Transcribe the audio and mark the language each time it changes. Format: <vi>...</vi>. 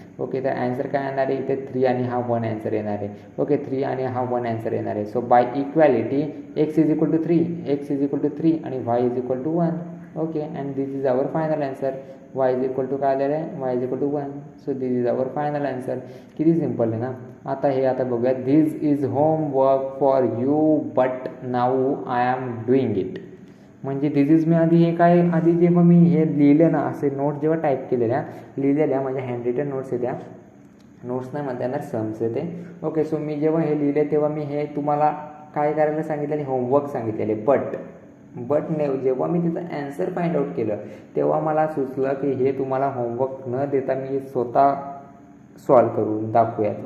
<mr>Okay, तर answer काय येणार आहे इथे 3 आणि हा 1 ॲन्सर येणार आहे. ओके, 3 आणि हा 1 ॲन्सर येणार आहे.</mr> <en>So by equality x is equal to 3 आणि y is equal to 1. Okay, and this is our final answer. y is equal to काय आलेलं आहे y is equal to 1. So this is our final answer.</en> <mr>किती simple आहे ना. आता बघूया.</mr> <en>This is homework for you but now I am doing it.</en> <mr>म्हणजे दिस is मी आधी जेव्हा मी हे लिहिलं ना असे नोट्स जेव्हा टाईप केलेल्या लिहिलेल्या माझ्या हँडरिटन नोट्स आहेत त्या नोट्स नाही म्हणता येणार, सम्स आहे ते. ओके, सो मी जेव्हा हे लिहिले तेव्हा मी हे तुम्हाला काय करायला सांगितलेले, होमवर्क सांगितलेले. बट जेव्हा मी तिचं ॲन्सर फाइंड आउट केलं तेव्हा मला सुचलं की हे तुम्हाला होमवर्क न देता मी स्वतः सॉल्व करून दाखवूयात.</mr>